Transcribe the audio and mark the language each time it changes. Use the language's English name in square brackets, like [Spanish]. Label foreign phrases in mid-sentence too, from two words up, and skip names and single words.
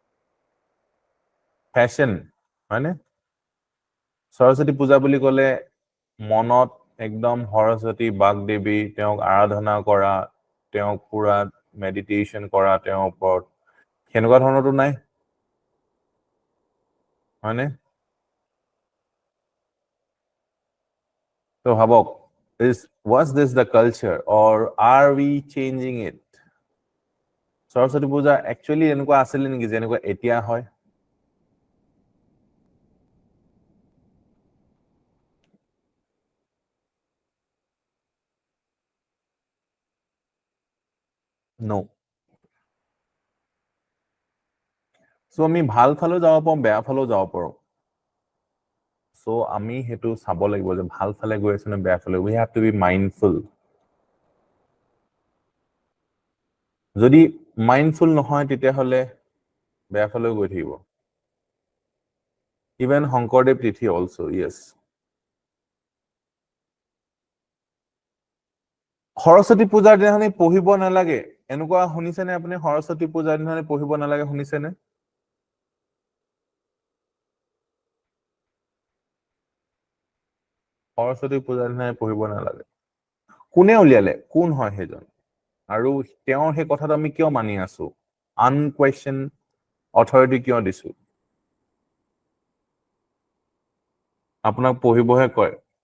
[Assamese] ফ্যাশন হয়নে সৰস্বতী পূজা বুলি কলে মনত একদম সৰস্বতী বাগদেৱী তেওঁক আৰাধনা কৰা তেওঁক পুৰা মেডিটেশন কৰা তেওঁৰ ওপৰত কেনেকুৱা ধৰণৰটো নাই হয়নে তো ভাবক [English] was this the culture or are we changing it [Assamese] সৰস্বতী পূজা actually এনেকুৱা আছিল নেকি যেনেকুৱা এতিয়া হয় no so আমি ভাল ফালেও যাব পাৰোঁ বেয়া ফালেও যাব পাৰোঁ so আমি হেতু চাব লাগিব যে ভাল ফালে গৈ আছে নে বেয়া ফালে [English] we have to be mindful [Assamese] যদি মাইন্ডফুল নহয় তেতিয়া হলে বেয়া ফালে গৈ থাকিব even শংকৰদেৱ তিথি also yes সৰস্বতী পূজাৰ দিনাখনি পঢ়িব নালাগে এনেকুৱা শুনিছে নে আপুনি সৰস্বতী পূজাৰ দিনাখনি পঢ়িব নালাগে শুনিছে নে সৰস্বতী পূজাৰ দিনাখনি পঢ়িব নালাগে কোনে উলিয়ালে কোন হয় সেইজন আৰু তেওঁৰ সেই কথাটো আমি কিয় মানি আছো [English] unquestioned authority [Assamese] কিয় দিছো আপোনাক পঢ়িবহে কয়